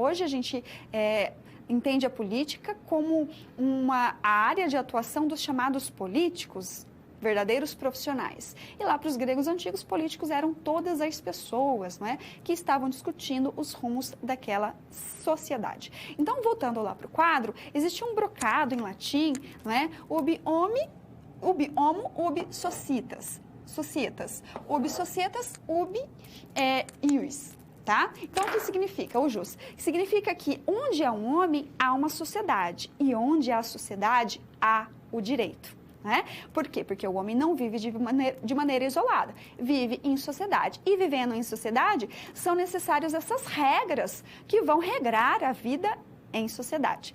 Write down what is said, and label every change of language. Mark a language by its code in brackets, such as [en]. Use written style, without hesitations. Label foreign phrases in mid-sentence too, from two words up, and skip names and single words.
[pt] Hoje, a gente entende a política como uma área de atuação dos chamados políticos, verdadeiros profissionais. E lá para os gregos antigos, políticos eram todas as pessoas, não é, que estavam discutindo os rumos daquela sociedade. Então, voltando lá para o quadro, existe um brocado em latim, não é? [la] Ubi homo, ubi societas. Ubi societas, ubi ius. [pt] Tá? Então, o que significa o jus? Significa que onde há um homem, há uma sociedade. E onde há sociedade, há o direito. Né? Por quê? Porque o homem não vive de maneira isolada, vive em sociedade. E vivendo em sociedade, são necessárias essas regras que vão regrar a vida em sociedade.